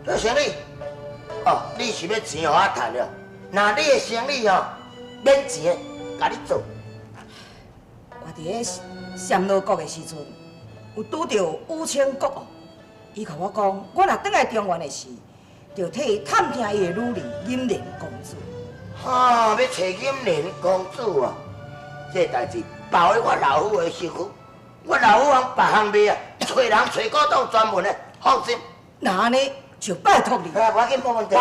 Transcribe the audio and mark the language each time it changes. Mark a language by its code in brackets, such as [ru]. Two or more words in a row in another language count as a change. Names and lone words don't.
[nan] 做生意？哦，你是要钱互我趁了？那你的生意哦，免钱的，甲你做。我伫咧暹罗国的时阵，有拄到武清国王，伊甲我讲，我若转来中原的时，着替伊探听伊的女儿银莲公主。哈，要找银莲公主哦，这代志包喺我老夫的身躯。我老夫往别项卖啊，找人找古董专门的，放心。那安尼就拜托你。我紧没问题。